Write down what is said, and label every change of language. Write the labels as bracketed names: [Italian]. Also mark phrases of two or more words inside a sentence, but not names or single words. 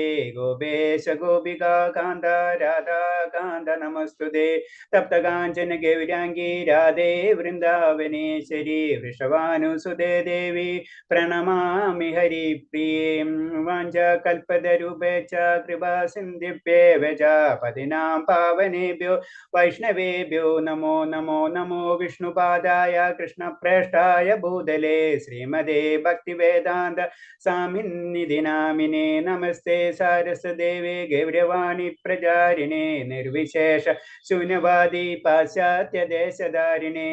[Sanskrit] ഗോപേശ ഗോപികാ കാന്ത രാധാ കാന്ത നമസ്തുതേ. തപ്തകാഞ്ചന ഗൗരാംഗീ രാധേ വൃന്ദാവനേശ്വരി. വൃഷഭാനുസുതേ ദേവി പ്രണമാമി ഹരിപ്രിയേ. വാഞ്ചകൽപതരുഭേച്ഛ കൃപാ സിന്ധിഭ്യേവ ച. പതിനാം പാവനേഭ്യോ വൈഷ്ണവേഭ്യോ നമോ നമോ നമോ. വിഷ്ണുപാദായ കൃഷ്ണപ്രേഷ്ഠായ ഭൂതലേ ശ്രീമതേ ഭക്തിവേദാന്ത സ്വാമിന്നിധി നാമിനേ. നമസ്തേ സാരസ്വതദേവേ ഗൗരവാണി പ്രചാരിണേ. നിർവിശേഷ ശൂന്യവാദി പാശ്ചാത്യ ദേശധാരിണേ.